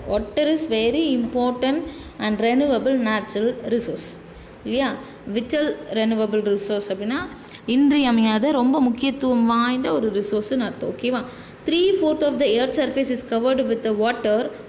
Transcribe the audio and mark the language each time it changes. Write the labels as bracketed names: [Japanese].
[English] Water is very important and renewable natural resource இல்லையா. [Tamil] Vittal renewable resource அப்படின்னா இன்றியமையாத ரொம்ப முக்கியத்துவம் வாய்ந்த ஒரு ரிசோர்ஸ்னு அர்த்தம். ஓகேவா. [English] 3/4 of the earth surface is covered with the water.